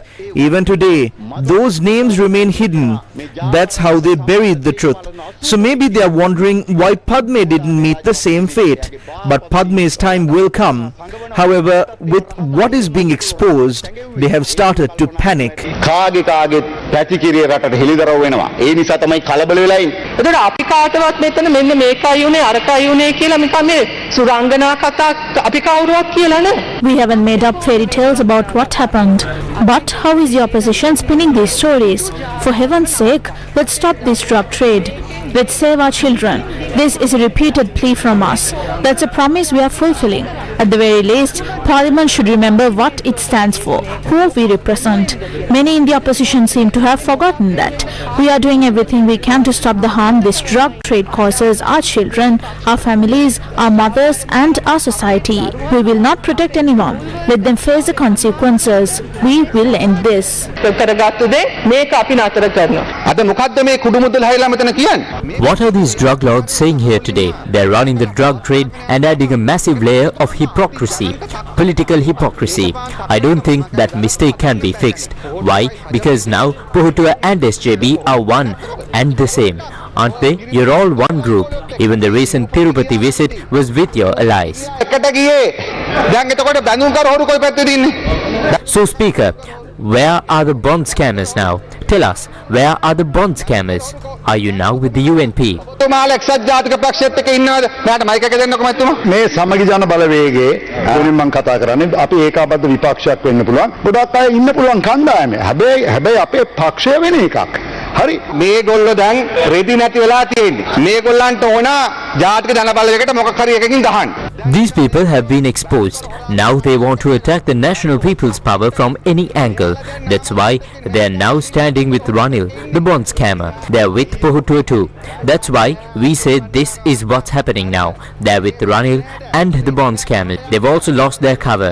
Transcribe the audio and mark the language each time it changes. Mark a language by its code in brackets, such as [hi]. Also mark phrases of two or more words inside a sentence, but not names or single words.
[en] Even today, those names remain hidden. That's how they buried the truth. So maybe they are wondering why Padme didn't meet the same fate. But Padme's time will come. However, with what is being exposed, they have started to panic. [si] කාගේ පැතිකිරිය රටට හෙළිදරව් වෙනවා. ඒ නිසා තමයි කලබල වෙලා ඉන්නේ. එතකොට අපි කාටවත් මෙතන මෙන්න මේකයි උනේ අරකයි උනේ කියලා නිකන් මේ සුරංගනා කතා අපි කවුරුවත් කියලා නැහැ. [en] We haven't made up fairy tales about what happened. But how is the opposition spinning these stories? For heaven's sake, let's stop this drug trade. Let's save our children. This is a repeated plea from us. That's a promise we are fulfilling. At the very least, Parliament should remember what it stands for, who we represent. Many in the opposition seem to have forgotten that. We are doing everything we can to stop the harm this drug trade causes our children, our families, our mothers and our society. We will not protect anyone. Let them face the consequences. We will end this. [si] කරගත්තු දේ මේක අපි නතර කරනවා. අද මොකද්ද මේ කුඩු මුදල් හැයිලා මෙතන කියන්නේ? [en] What are these drug lords saying here today? They're running the drug trade and adding a massive layer of hypocrisy, political hypocrisy. I don't think that mistake can be fixed. Why? Because now Pohutua and SJB are one and the same. Aren't they? You're all one group. Even the recent Tirupati visit was with your allies. [si] එකට ගියේ. දැන් එතකොට බැඳුම් කර හොරු කොයි පැත්තේද ඉන්නේ? [en] So Speaker, where are the bond scammers now? Tell us, where are the bond scammers? Are you now with the UNP? [si] තුමාලා එක්සත් ජාතික පක්ෂයත් එක්ක ඉන්නවද? මට මයික් එක දෙන්නකො මැතිතුමා. මේ සමගි ජන බලවේගයේ ඕනෙන් මම කතා කරන්නේ අපි ඒකාබද්ධ විපක්ෂයක් වෙන්න පුළුවන්. ගොඩක් අය ඉන්න පුළුවන් කණ්ඩායමේ. හැබැයි අපේ පක්ෂය වෙන එකක්. හරි මේගොල්ලෝ දැන් රෙදි නැති වෙලා තියෙන්නේ. මේගොල්ලන්ට ඕන ජාතික ජන බලවේගයට මොකක් හරි එකකින් ගහන්න. [en] These people have been exposed. Now they want to attack the National People's Power from any angle. That's why they are now standing with Ranil, the bond scammer. They are with Pohutua too. That's why we say this is what's happening now. They are with Ranil and the bond scammer. They've also lost their cover.